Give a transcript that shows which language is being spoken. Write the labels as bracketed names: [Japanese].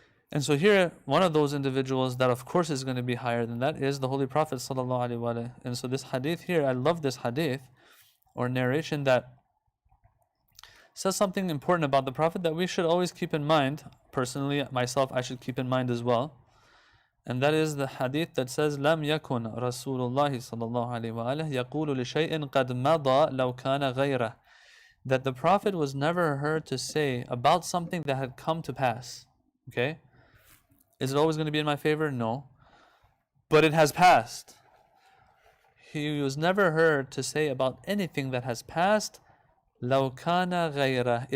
[English] And so here, one of those individuals that of course is going to be higher than that is the Holy Prophet sallallahu alaihi wasallam. And so this hadith here, I love this hadith or narration that says something important about the Prophet that we should always keep in mind. Personally, myself, I should keep in mind as well. And that is the hadith that says, [Arabic] لم يكن رسول الله صلى الله عليه وآله يقول لشيء قد مضى لو كان غيره. [English] That the Prophet was never heard to say about something that had come to pass. Okay? Is it always going to be in my favor? No. But it has passed. He was never heard to say about anything that has passed, [Arabic] لو كان غيره.